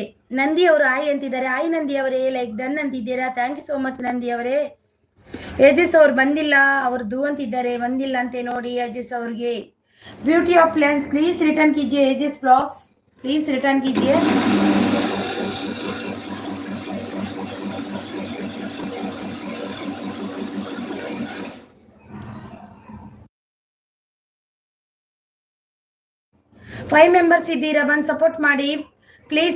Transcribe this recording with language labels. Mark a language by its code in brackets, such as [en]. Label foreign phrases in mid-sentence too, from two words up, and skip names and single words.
[kn] ನಂದಿ ಅವರು ಆಯ್ ಅಂತಿದ್ದಾರೆ. ಆಯ್ ನಂದಿ ಅವರೇ, [en] like done [kn] ಅಂತಿದ್ದೀರಾ, [en] thank you so much [kn] ನಂದಿ ಅವರೇ. ಏಜಸ್ ಅವ್ರು ಬಂದಿಲ್ಲ, ಅವ್ರದ್ದು ಅಂತಿದ್ದಾರೆ, ಬಂದಿಲ್ಲ ಅಂತೆ ನೋಡಿ ಏಜಸ್ ಅವ್ರಿಗೆ. [en] beauty of plans please [hi] रिटर्न कीजिए. [en] ages blogs please [hi] रिटर्न कीजिए. [en] five members [kn] ಇದ್ದೀರಾ, ಬಂದು ಸಪೋರ್ಟ್ ಮಾಡಿ ಪ್ಲೀಸ್.